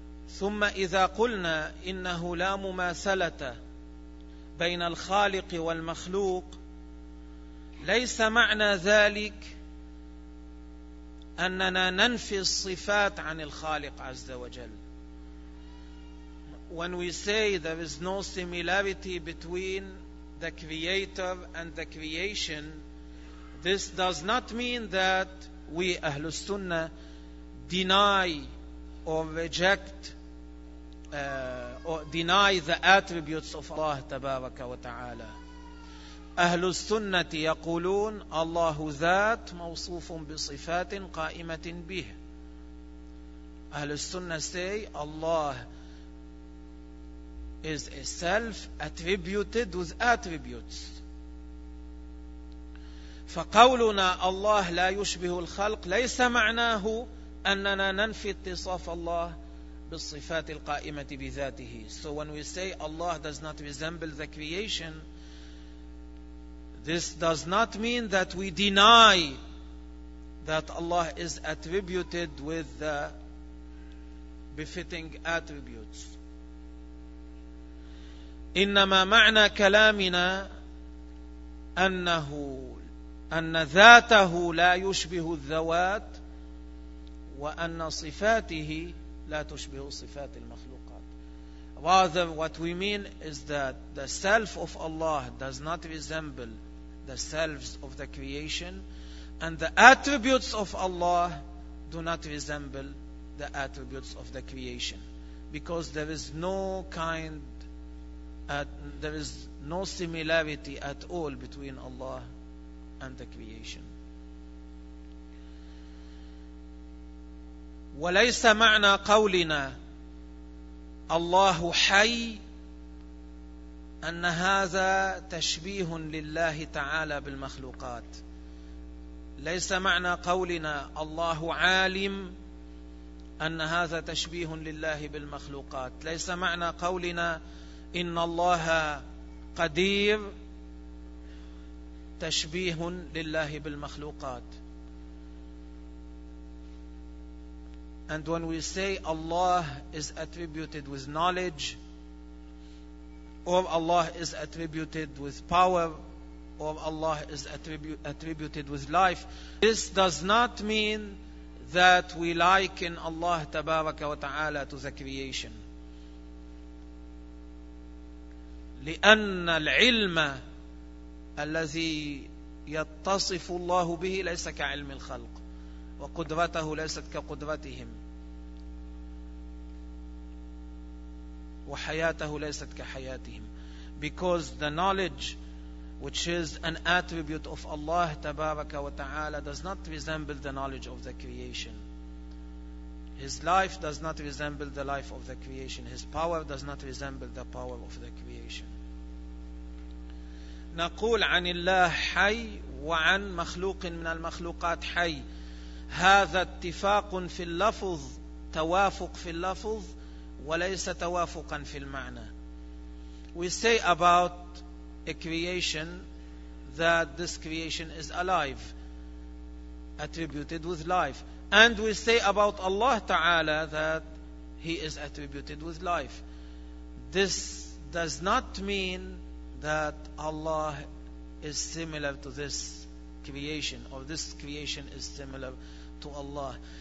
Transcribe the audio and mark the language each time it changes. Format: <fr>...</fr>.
<ar>ثم إذا قلنا إنه لا مماثلة بين الخالق والمخلوق ليس معنى ذلك أننا ننفي الصفات عن الخالق عز وجل.</ar> <en>When we say there is no similarity between the Creator and the creation, this does not mean that we, Ahlus Sunnah, deny the attributes of Allah Tabaraka wa Ta'ala.</en> <ar>Ahlus Sunnah يقولون الله ذات موصوف بصفات قائمة به.</ar> <en>Ahlus Sunnah say Allah is a self attributed with attributes.</en> <ar>فقولنا الله لا يشبه الخلق ليس معناه أننا ننفي اتصاف الله بالصفات القائمة بذاته.</ar> <en>So when we say Allah does not resemble the creation, this does not mean that we deny that Allah is attributed with the befitting attributes.</en> <ar>إنما معنى كلامنا أنه أن ذاته لا يشبه الذوات وأن صفاته لا تشبه صفات المخلوقات.</ar> <en>Rather, what we mean is that the self of Allah does not resemble the selves of the creation and the attributes of Allah do not resemble the attributes of the creation, because there is no kind there is no similarity at all between Allah and the creation.</en> <ar>وليس معنى قولنا الله حي أن هذا تشبيه لله تعالى بالمخلوقات. ليس معنى قولنا الله عالم أن هذا تشبيه لله بالمخلوقات. ليس معنى قولنا إن الله قدير تشبيه لله بالمخلوقات.</ar> <en>And when we say Allah is attributed with knowledge, or Allah is attributed with power, or Allah is attributed with life, this does not mean that we liken Allah</en> <ar>تبارك وتعالى</ar> <en>to the creation.</en> <ar>لأن العلم الذي يتصف الله به ليس كعلم الخلق وقدرته ليست كقدرتهم وحياته ليست كحياتهم.</ar> <en>Because the knowledge which is an attribute of Allah</en> <ar>تبارك وتعالى</ar> <en>does not resemble the knowledge of the creation. His life does not resemble the life of the creation. His power does not resemble the power of the creation.</en> <ar>نقول عن الله حي وعن مخلوق من المخلوقات حي. هذا اتفاق في اللفظ، توافق في اللفظ وليس توافقا في المعنى.</ar> <en>We say about a creation that this creation is alive, attributed with life. And we say about Allah Ta'ala that He is attributed with life. This does not mean that Allah is similar to this creation, or this creation is similar to Allah.</en>